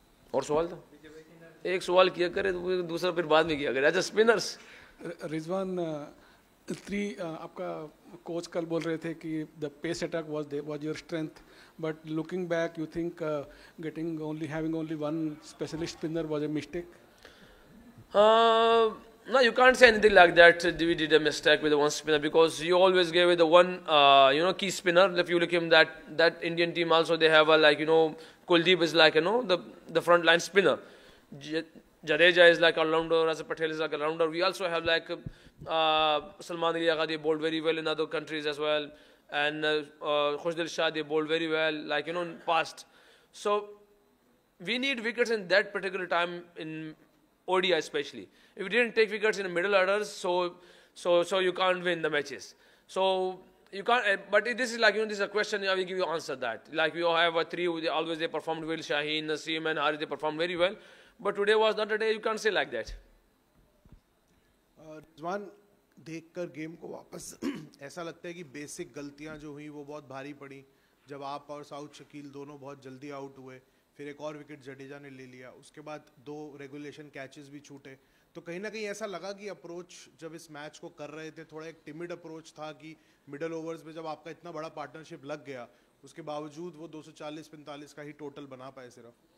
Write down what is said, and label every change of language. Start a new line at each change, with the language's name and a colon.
Urdu: اور سوال تھا ایک سوال کیا کرے تو دوسرا پھر بعد میں کیا کرے. اچھا اسپنرس.
English: Rizwan,
Urdu: آپ کا کوچ کل بول رہے تھے کہ
English: The pace attack was your strength, but looking back you think getting having only one specialist spinner was a mistake? No, you can't say anything like that. We did a mistake with the one spinner because you always gave it the one, key spinner. If you look him, that Indian team also they have Kuldeep is like the front line spinner. Jadeja is like all-rounder, Rasa Patel is like all-rounder. We also have like Salman Ali Agha, they bowled very well in other countries as well, and Khushdil Shah, they bowled very well, in past. So we need wickets in that particular time in ODI especially. If you didn't take wickets in the middle orders, so you can't win the matches. So you can't. But this is this is a question. I will give you answer that. Like we have a three. Always they performed well. Shaheen, Naseem, and Harith, they performed very well. But today was not a day. You can't say like that.
Urdu: رضوان، دیکھ کر game کو واپس ایسا لگتا ہے کہ basic غلطیاں جو ہوئیں وہ بہت بھاری پڑیں. جب آپ اور سعود شکیل دونوں بہت جلدی آؤٹ ہوئے، پھر ایک اور وکٹ جڈیجا نے لے لیا، اس کے بعد 2 ریگولیشن کیچز بھی چھوٹے، تو کہیں نہ کہیں ایسا لگا کہ اپروچ جب اس میچ کو کر رہے تھے تھوڑا ایک ٹیمڈ اپروچ تھا کہ مڈل اوورز میں جب آپ کا اتنا بڑا پارٹنرشپ لگ گیا اس کے باوجود وہ 240-45 کا ہی ٹوٹل بنا پائے صرف.